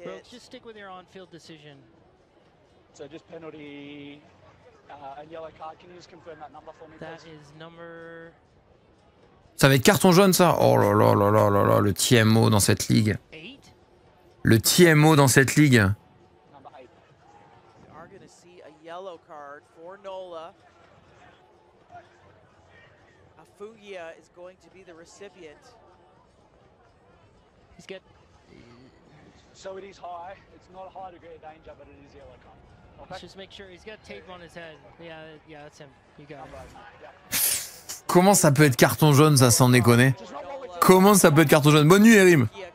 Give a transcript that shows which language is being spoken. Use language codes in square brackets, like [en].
[en] Just stick with your on-field decision. So just penalty and yellow card. Can you just confirm that number for me, please? That is number. [fr] Ça va être carton jaune, ça. Oh là là là là là là, le TMO dans cette ligue. [en] 8. [fr] Le TMO dans cette ligue. [en] Number 8. We are going to see a yellow card for Nola. Afugia is going to be the recipient. He's got. So it is high. It's not a high degree of danger, but it is yellow card. Okay. Let's just make sure he's got tape on his head. Yeah, that's him. You got it. [fr] Comment ça peut être carton jaune, ça, sans déconner? Comment ça peut être carton jaune? Bonne nuit, Erim.